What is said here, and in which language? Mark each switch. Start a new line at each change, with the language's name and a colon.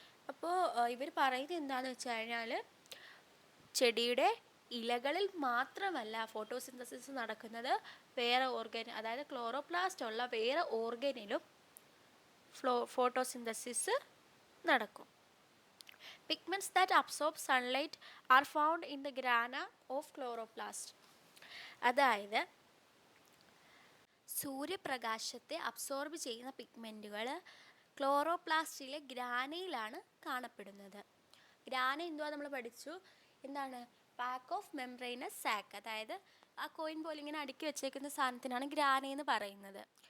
Malayalam: അപ്പോൾ ഇവർ പറയുന്നത് എന്താണെന്ന് വെച്ച് കഴിഞ്ഞാൽ ചെടിയുടെ ഇലകളിൽ മാത്രമല്ല ഫോട്ടോസിന്തസിസ് നടക്കുന്നത്, വേറെ ഓർഗൻ, അതായത് ക്ലോറോപ്ലാസ്റ്റ് ഉള്ള വേറെ ഓർഗനിലും ഫോട്ടോസിന്തസിസ് നടക്കും.
English: Pigments that absorb sunlight are found in the grana of chloroplast.
Malayalam: അതായത് സൂര്യപ്രകാശത്തെ അബ്സോർബ് ചെയ്യുന്ന പിഗ്മെൻറ്റുകൾ ക്ലോറോപ്ലാസ്റ്റിലെ ഗ്രാനയിലാണ് കാണപ്പെടുന്നത്. ഗ്രാന എന്തുവാ നമ്മൾ പഠിച്ചു? എന്താണ്?
English: pack of membranous sac,
Malayalam: അതായത് ആ കോയിൻ പോലെ ഇങ്ങനെ അടുക്കി വെച്ചേക്കുന്ന സാധനത്തിനാണ് ഗ്രാന എന്ന് പറയുന്നത്.